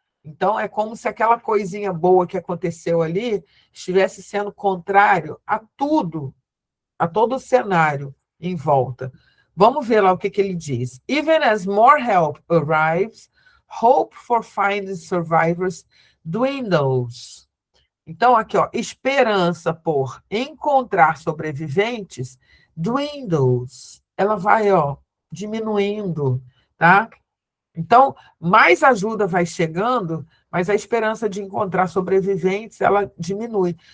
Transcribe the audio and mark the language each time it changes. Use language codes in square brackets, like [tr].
[pt] Então, é como se aquela coisinha boa que aconteceu ali estivesse sendo contrário a tudo, a todo o cenário em volta. Vamos ver lá o que ele diz. [en] Even as more help arrives, hope for finding survivors dwindles. [pt] Então, aqui, ó, esperança por encontrar sobreviventes dwindles. Ela vai, ó, diminuindo, tá? Então, mais ajuda vai chegando, mas a esperança de encontrar sobreviventes, ela diminui.